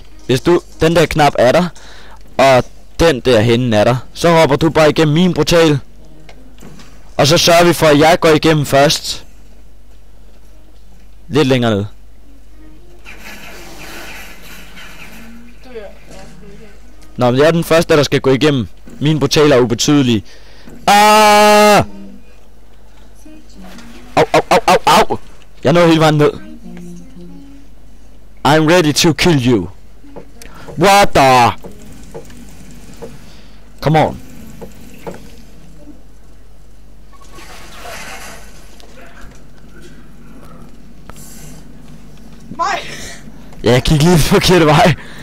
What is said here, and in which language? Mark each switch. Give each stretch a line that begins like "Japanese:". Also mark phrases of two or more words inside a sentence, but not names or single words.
Danish: Hvis du, den der knap er der, og den der henne er der, så hopper du bare igennem min portal. Og så sørger vi for, at jeg går igennem først. Lidt længere ned. Du er. Ja, sgu ikke. Nå, men jeg er den første, der skal gå igennem. Mine portaler er ubetydelige. Ah! Au, au, au, au, au! Jeg når hele vejen ned.
English: I'm ready to kill you. What the? Come on. Mike!
Danish: Ja, jeg gik lige den forkerte vej.